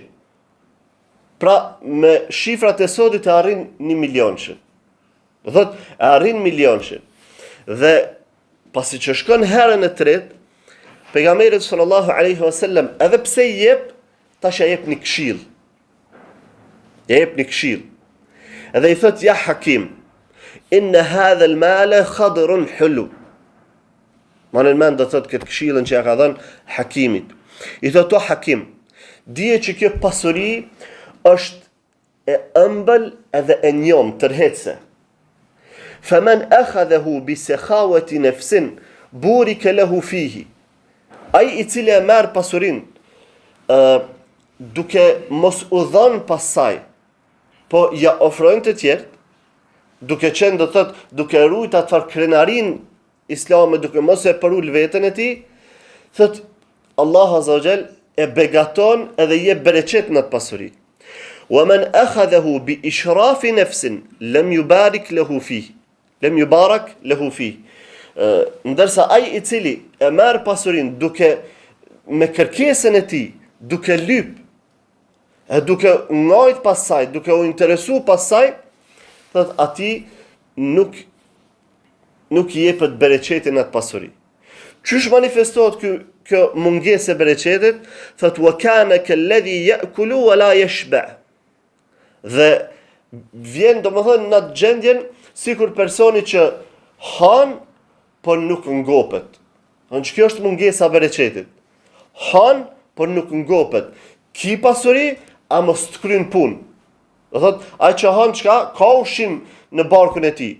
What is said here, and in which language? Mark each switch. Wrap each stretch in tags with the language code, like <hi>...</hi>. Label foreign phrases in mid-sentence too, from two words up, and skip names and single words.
<sq>Pra me shifrat e sodit e arrin 1 milionëshin. Dhe e arrin milionëshin. Dhe pasi që shkon herën e tretë, pejgamberi</sq> <ar>صلى الله عليه وسلم</ar> <sq>edhe pse i jep, tash ja jep një këshill. Ja jep një këshill. Edhe i thot ja Hakim,</sq> <ar>إن هذا المال خضر حلو.</ar> <sq>Manë mend do thot këtë këshillën që ja ka dhënë Hakimit. I thot o Hakim, dije që kjo pasuri është e ëmbël edhe e njom tërhetse.</sq> <ar>فمن أخذه بسخاوة نفس بورك له فيه.</ar> <sq>Ai i cili e merr pasurin duke mos u dhënë pasaj, po ja ofrojnë të tjerë, duke qenë do thot duke ruajt atë krenarin islame, duke mos e përul veten e tij, thot Allah</sq> <ar>عز وجل</ar> <sq>e begaton edhe i jep bereqet në atë pasuri.</sq> <ar>ومن أخذه بإشراف نفس لم يبارك له فيه</ar> <sq>ndërsa ai i cili e merr pasurin duke me kërkesën e tij, duke lyp, duke ngajt pas saj, duke u interesu pas saj, thot ati nuk i jepet bereqetin atë pasuri. Qysh manifestohet kjo mungesë e bereqetit?</sq> <ar>Thot وكان كالذي يأكل ولا يشبع'.</ar> <sq>Dhe vjen domethënë në atë gjendjen sikur personi që han por nuk ngopet. Që kjo është mungesa e bereqetit. Han por nuk ngopet. Ki pasuri a mos të kryen punë. Do thot ai që han çka ka ushqim në barkun e tij.</sq>